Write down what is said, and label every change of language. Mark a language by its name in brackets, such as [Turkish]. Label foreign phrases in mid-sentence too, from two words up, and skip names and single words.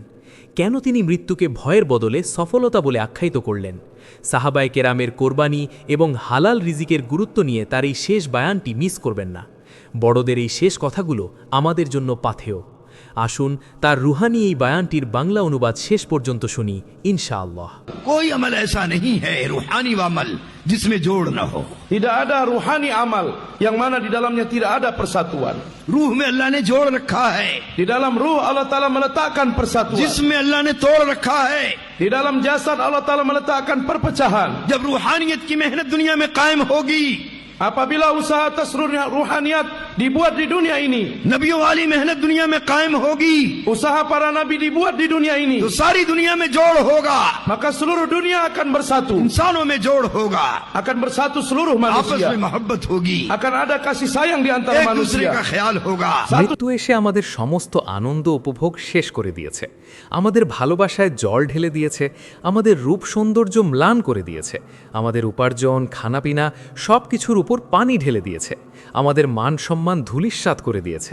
[Bangla] কেন তিনি মৃত্যুকে ভয়ের বদলে সফলতা বলে আখ্যায়িত করলেন। সাহাবায়ে কেরামের কোরবানি এবং হালাল রিজিকের গুরুত্ব নিয়ে তার এই শেষ বায়ানটি মিস করবেন না। বড়দের এই শেষ কথাগুলো আমাদের জন্য পাথেয়। আসুন তার রুহানি এই বায়ানটির বাংলা অনুবাদ শেষ পর্যন্ত শুনি ইনশাআল্লাহ। [Hindi] कोई अमल ऐसा नहीं है रूहानी अमल जिसमें जोड़ न हो। [Indonesian] Tidak ada ruhani amal yang mana di dalamnya tidak ada persatuan. [Hindi] रूह में अल्लाह ने जोड़ रखा है, [Indonesian] Di dalam ruh Allah Ta'ala meletakkan persatuan. [Hindi] जिसमें अल्लाह ने तोड़ रखा है। [Indonesian] Di dalam jasad Allah Ta'ala meletakkan perpecahan. [Hindi] जब रूहानियत की मेहनत दुनिया में कायम होगी, [Indonesian] Apabila usaha atas ruhaniyat dibuat di dunia ini, [Hindi] नबियों वाली मेहनत दुनिया में कायम होगी, [Indonesian] usaha para nabi dibuat di dunia ini, [Hindi] तो सारी दुनिया में जोड़ होगा, [Indonesian] maka seluruh dunia akan bersatu. [Hindi] इंसानों में जोड़ होगा, [Indonesian] Akan bersatu seluruh [Hindi] आपस [Indonesian] manusia. [Hindi] में मोहब्बत होगी, [Indonesian] Akan ada kasih sayang di antara [Hindi] एक दूसरे का [Indonesian] manusia. [Hindi] ख्याल होगा। [Bangla] মৃত্যু এসে আমাদের সমস্ত আনন্দ উপভোগ শেষ করে দিয়েছে, আমাদের ভালোবাসায় জল ঢেলে দিয়েছে, আমাদের রূপ সৌন্দর্য ম্লান করে দিয়েছে, আমাদের উপার্জন খানাপিনা সব কিছুর উপর পানি ঢেলে দিয়েছে, আমাদের মান সম্মান ধূলিসাৎ করে দিয়েছে।